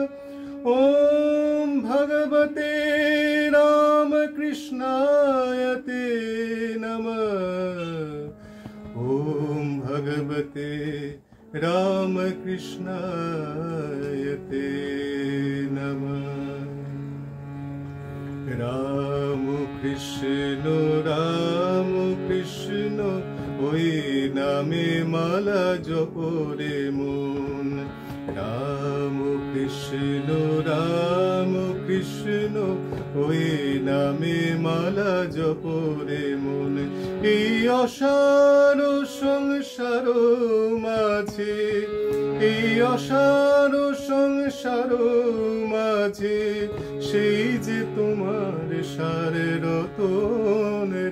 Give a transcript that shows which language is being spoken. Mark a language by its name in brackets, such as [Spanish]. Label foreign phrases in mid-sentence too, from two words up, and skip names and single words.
[Sanskrit] ॐ भगवते रामकृष्णाय ते नमः। ॐ भगवते रामकृष्णाय ते नमः। [Bangla] राम कृष्ण राम कृष्ण ওই নামে মালা জপরে মন। রাম কৃষ্ণ ওই নামে মালা জপরে মন। এই অসার সংসার মাঝে, এই অসার সংসার মাঝে সেই যে তোমার সার রতন।